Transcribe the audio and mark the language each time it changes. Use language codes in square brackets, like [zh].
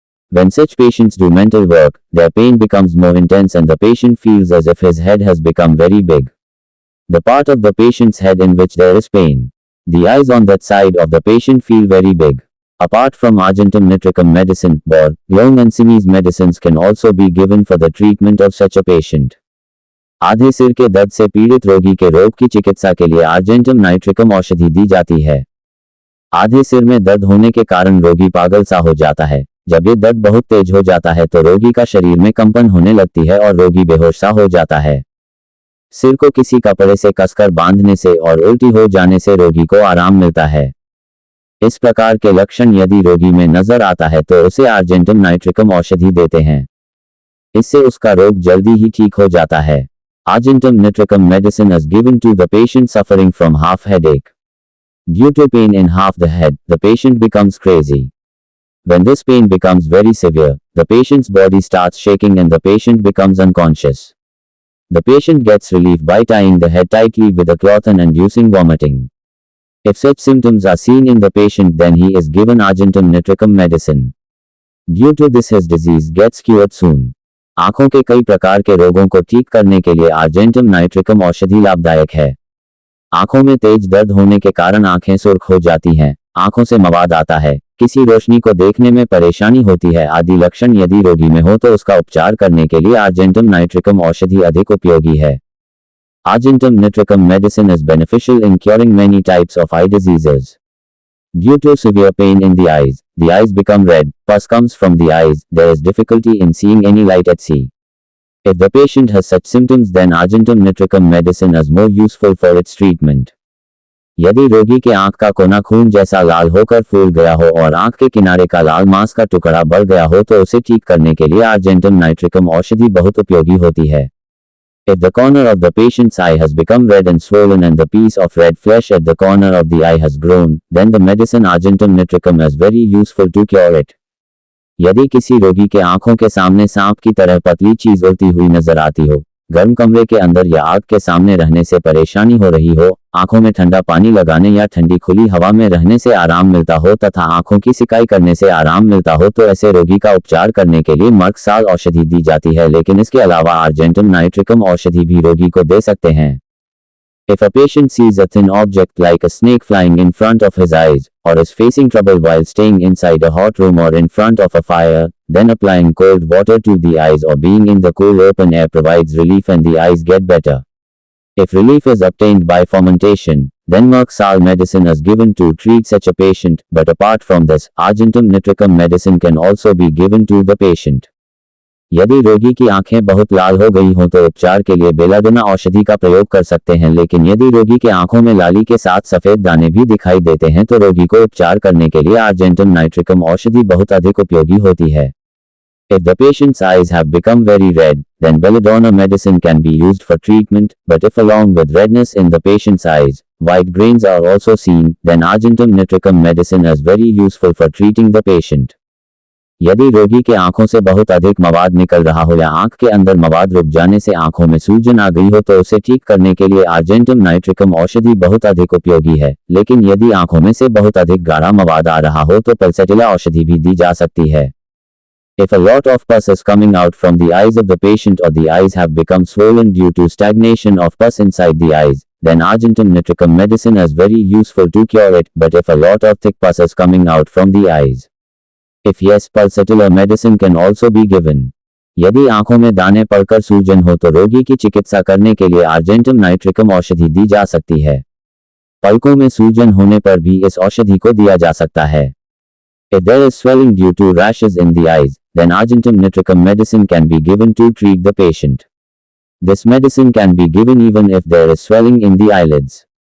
[en] When such patients do mental work, their pain becomes more intense and the patient feels as if his head has become very big. The part of the patient's head in which there is pain. The eyes on that side of the patient feel very big. Apart from argentum nitricum medicine, bor, glone and simis medicines can also be given for the treatment of such a patient. [hi] आधे सिर के दर्द से पीड़ित रोगी के रोग की चिकित्सा के लिए आर्जेंटम नाइट्रिकम औषधि दी जाती है। आधे सिर में दर्द होने के कारण रोगी पागल सा हो जाता है। जब ये दर्द बहुत तेज हो जाता है तो रोगी का शरीर में कंपन होने लगती है और रोगी बेहोश सा हो जाता है। सिर को किसी कपड़े से कसकर बांधने से और उल्टी हो जाने से रोगी को आराम मिलता है। इस प्रकार के लक्षण यदि रोगी में नजर आता है तो उसे आर्जेंटम नाइट्रिकम औषधि देते हैं। इससे उसका रोग जल्दी ही ठीक हो जाता है। [en] Argentum nitricum medicine is given to the patient suffering from half headache. Due to pain in half the head, the patient becomes crazy. When this pain becomes very severe, the patient's body starts shaking and the patient becomes unconscious. The patient gets relief by tying the head tightly with a cloth and inducing vomiting. If such symptoms are seen in the patient, then he is given argentum nitricum medicine. Due to this his disease gets cured soon. [hi] आंखों के कई प्रकार के रोगों को ठीक करने के लिए आर्जेंटम नाइट्रिकम औषधि लाभदायक है। आंखों में तेज दर्द होने के कारण आंखें सुर्ख हो जाती हैं, आंखों से मवाद आता है, किसी रोशनी को देखने में परेशानी होती है आदि लक्षण यदि रोगी में हो तो उसका उपचार करने के लिए आर्जेंटम नाइट्रिकम औषधि अधिक उपयोगी है। [en] Argentum nitricum medicine is beneficial in curing many types of eye diseases. Due to severe pain in the eyes become red, pus comes from the eyes, there is difficulty in seeing any light at sea. If the patient has such symptoms then Argentum nitricum medicine is more useful for its treatment. [hi] यदि रोगी के आंख का कोना खून जैसा लाल होकर फूल गया हो और आंख के किनारे का लाल मांस का टुकड़ा बढ़ गया हो तो उसे ठीक करने के लिए आर्जेंटम नाइट्रिकम औषधि बहुत उपयोगी होती है। [en] If the corner of the patient's eye has become red and swollen and the piece of red flesh at the corner of the eye has grown, then the medicine Argentum nitricum is very useful to cure it. [hi] यदि किसी रोगी के आंखों के सामने सांप की तरह पतली चीज उड़ती हुई नजर आती हो, गर्म कमरे के अंदर या आग के सामने रहने से परेशानी हो रही हो, आंखों में ठंडा पानी लगाने या ठंडी खुली हवा में रहने से आराम मिलता हो तथा आंखों की सिकाई करने से आराम मिलता हो तो ऐसे रोगी का उपचार करने के लिए मर्कसाल औषधि दी जाती है, लेकिन इसके अलावा आर्जेंटम नाइट्रिकम औषधि भी रोगी को दे सकते हैं। [en] If a patient sees a thin object like a snake flying in front of his eyes, or is facing trouble while staying inside a hot room or in front of a fire, then applying cold water to the eyes or being in the cool open air provides relief and the eyes get better. If relief is obtained by fomentation, then Merck-Sal medicine is given to treat such a patient, but apart from this, Argentum nitricum medicine can also be given to the patient. [hi] यदि रोगी की आंखें बहुत लाल हो गई हों तो उपचार के लिए बेलाडोना औषधि का प्रयोग कर सकते हैं, लेकिन यदि रोगी के आंखों में लाली के साथ सफेद दाने भी दिखाई देते हैं तो रोगी को उपचार करने के लिए आर्जेंटम नाइट्रिकम औषधि बहुत अधिक उपयोगी होती है। [en] If the patient's eyes have become very red, then belladonna medicine can be used for treatment, but if along with redness in the patient's eyes, white grains are also seen, then Argentum nitricum medicine is very useful for treating the patient. [hi] यदि रोगी के आंखों से बहुत अधिक मवाद निकल रहा हो या आंख के अंदर मवाद रुक जाने से आंखों में सूजन आ गई हो तो उसे ठीक करने के लिए आर्जेंटम नाइट्रिकम औषधि बहुत अधिक उपयोगी है, लेकिन यदि आंखों में से बहुत अधिक गाढ़ा मवाद आ रहा हो तो पल्सेटिला औषधि भी दी जा सकती है। [en] If a lot of pus is coming out from the eyes of the patient or the eyes have become swollen due to stagnation of pus inside the eyes, then Argentum nitricum medicine is very useful to cure it, but if a lot of thick pus is coming out from the eyes, if yes, pulsatilla medicine can also be given. [hi] यदि आंखों में दाने पड़कर सूजन हो तो रोगी की चिकित्सा करने के लिए आर्जेंटम नाइट्रिकम औषधि दी जा सकती है। पलकों में सूजन होने पर भी इस औषधि को दिया जा सकता है। [en] If there is swelling due to rashes in the eyes, then Argentum nitricum medicine can be given to treat the patient. This medicine can be given even if there is swelling in the eyelids.